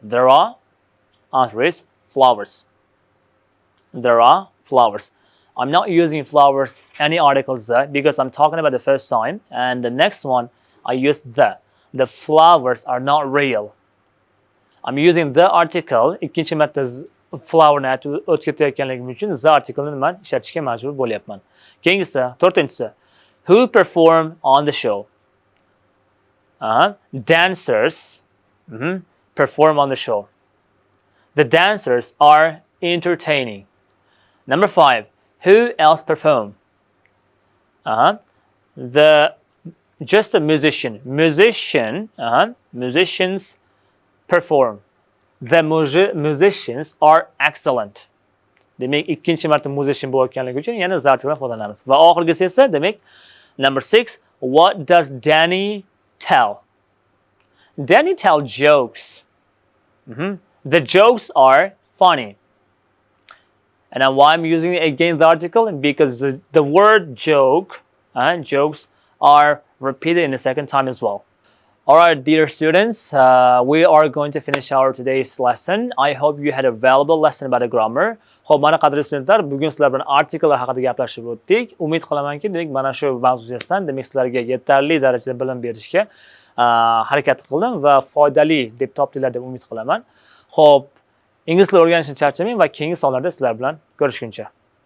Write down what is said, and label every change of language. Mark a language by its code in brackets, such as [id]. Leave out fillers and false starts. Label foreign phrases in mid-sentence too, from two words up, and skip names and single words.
[en] There are. Answer is flowers. There are flowers. I'm not using flowers any articles there because I'm talking about the first time, and the next one I use the. The flowers are not real. I'm using the article. [uz] Ikkinchi marta flowerni o'tkazayotganligim uchun [en] the article'ni [uz] men ishlatishga majbur bo'lyapman. Keyingisi, 4-inchisi. [en] Who perform on the show? Dancers perform on the show. The dancers are entertaining. Number 5. Who else perform? Just a musician. Musicians perform. The musicians are excellent. [uz] Demek ikkinchi marta musician bo'layotganligi uchun yana [en] the article [uz] foydalanamiz. Va oxirgisi esa demek [en] number 6. What does Danny tell? Danny tell jokes. The jokes are funny. And now why I'm using again the article? Because the word joke, jokes are repeated in the second time as well. Alright, dear students, we are going to finish our today's lesson. I hope you had a valuable lesson about the grammar. [uz] Xo'p, mana qadrli studentlar, bugun sizlar bilan artikellar haqida gaplashib o'tdik. Umid qilamanki, demak mana shu mavzu yuzasidan demak sizlarga yetarli darajada bilim berishga harakat qildim va foydali deb topdinglar deb umid qilaman. Xo'p, ingliz tilini o'rganishni charchamang va keyingi sonlarda sizlar bilan ko'rishguncha.